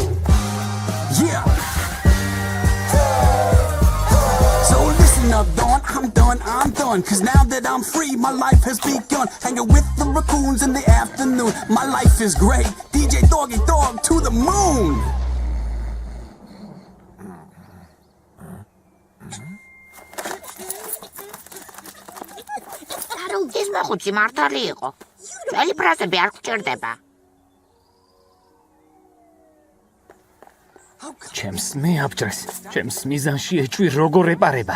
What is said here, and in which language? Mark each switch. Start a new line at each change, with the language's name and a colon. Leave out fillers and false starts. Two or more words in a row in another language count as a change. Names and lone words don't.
English: Yeah. So listen up, Dawn, I'm done. Cause now that I'm free, my life has begun. Hanging with the raccoons in the afternoon. My life is great. DJ Doggy Dog to the moon.
Georgian: ის მოხუცი მართალი იყო. ძველი ფრაზები არ გჭირდება. ჩემს მეაბჭრეს, ჩემს მიზანში ეჭვი როგორ ეპარება.